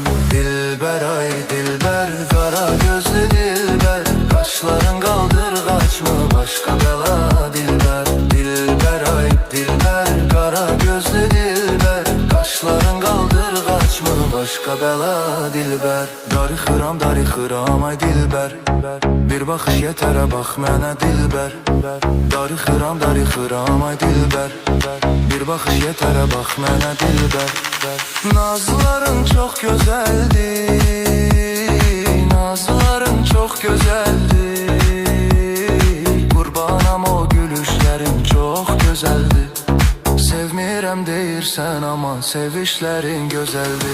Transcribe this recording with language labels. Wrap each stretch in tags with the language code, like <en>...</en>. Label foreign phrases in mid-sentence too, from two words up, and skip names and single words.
<tr>Dilber ay dilber, kara gözlü dilber, kaşların kaldırgaç mı başka bela dilber. Dilber ay dilber, kara gözlü dilber, kaşların kaldırgaç mı başka bela dilber.</tr> <az>Darı xıram ay dilber, bir baxış yetərə bax mənə dilber. Darı xıram ay dilber, bir baxış yetərə bax mənə dilber.</az> <tr>Nazların çok güzeldi, nazların çok güzeldi,</tr> <az>qurbanam o</az> <tr>gülüşlerin çok güzeldi.</tr> <az>Sevmirəm deyirsən ama sevişlerin güzeldi.</az>